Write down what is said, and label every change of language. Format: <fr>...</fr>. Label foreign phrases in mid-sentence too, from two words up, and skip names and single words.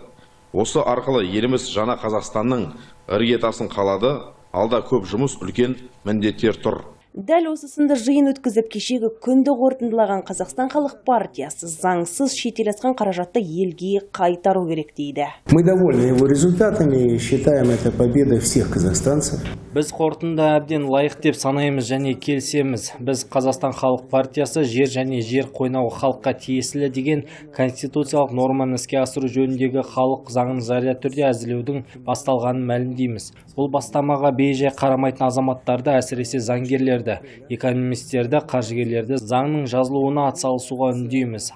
<kk>Осы арқылы еліміз жаңа Қазақстанның іргетасын қалады, алда көп жұмыс, үлкен міндеттер тұр. Дәл осы сынды жиын өткізіп, кешегі күнді қорытындылаған Қазақстан халық партиясы заңсыз шетел асқан қаражатты елге қайтару керек дейді.</kk> <ru>Мы довольны его результатами и считаем это победой всех казахстанцев.</ru> <kk>Біз қорытынды әбден лайық деп санаймыз және келісеміз. Біз Қазақстан халық партиясы жер және жер қойнауы халыққа тиесілі деген конституциялық норманы іске асыру жөніндегі халық заңын жария түрде әзірлеудің басталғанын мәлімдейміз. Бұл бастамаға бейжай қарамайтын азаматтарды, әсіресе заңгерлерді, экономистерді, қаржыгерлерді заңның жазылуына атсалысуға үндейміз.</kk>